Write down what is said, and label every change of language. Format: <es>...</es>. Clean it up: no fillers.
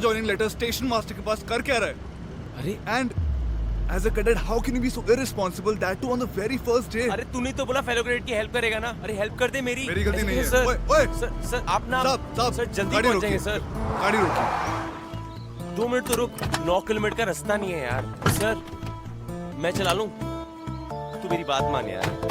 <hi>Joining letter station master के पास कर क्या रहा है? अरे</hi> <en>And as a cadet, how can you be so irresponsible that too on the very first day?</en> <hi>अरे तूने तो बोला फेलो ग्रेड की हेल्प करेगा ना। अरे हेल्प कर दे मेरी। मेरी गलती नहीं है। सर ओए, ओए। सर आप ना साहब, सर जल्दी गाड़ी पहुंच जाएंगे रोकिए। सर। गाड़ी रोकिए। 2 मिनट तो रुक। 9 किलोमीटर का रास्ता नहीं है यार। सर मैं चला लूं? तू मेरी बात मान यार।</hi>